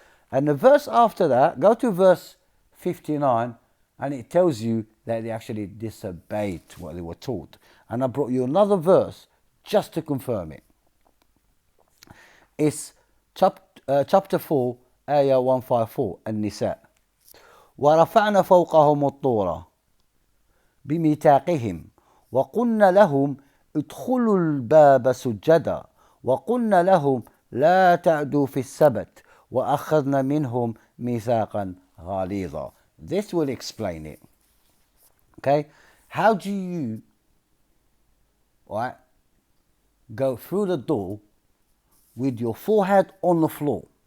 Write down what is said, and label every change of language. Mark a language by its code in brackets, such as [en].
[en] And the verse after that, go to verse 59, and it tells you that they actually disobeyed what they were taught. And I brought you another verse just to confirm it. It's chapter 4, ayah 154, النساء. [ar] ورفعنا فوقهم الطور بميثاقهم وقلنا لهم ادخلوا الباب سجدا وقلنا لهم لا تعدوا في السبت وأخذنا منهم ميثاقا غليظا. [en] This will explain it. Okay? How do you go through the door with your forehead on the floor?